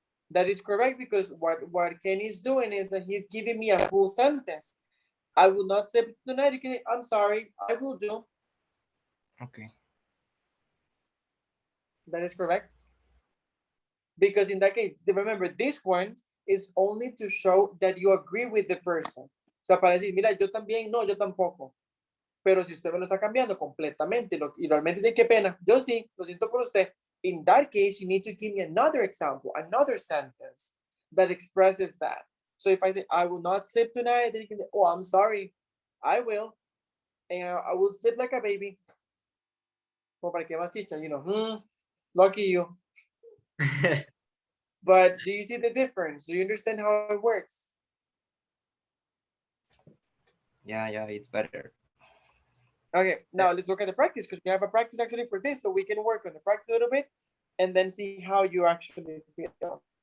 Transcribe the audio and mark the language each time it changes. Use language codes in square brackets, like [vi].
[en] That is correct, because what Ken is doing is that he's giving me a full sentence. I will not sleep tonight. You can say, I'm sorry, I will do. Okay. That is correct. Because in that case, remember, this one is only to show that you agree with the person. [es] O sea, para decir, mira, yo también, no, yo tampoco. Pero si usted me lo está cambiando completamente y realmente dice, qué pena, yo sí, lo siento por usted, [en] in that case, you need to give me another example, another sentence that expresses that. So if I say, I will not sleep tonight, then you can say, oh, I'm sorry, I will. And I will sleep like a baby. Or [es] para que más chicha, [en] you know, lucky you. But do you see the difference? Do you understand how it works? Yeah, it's better. Okay, now let's look at the practice because we have a practice actually for this, so we can work on the practice a little bit and then see how you actually feel.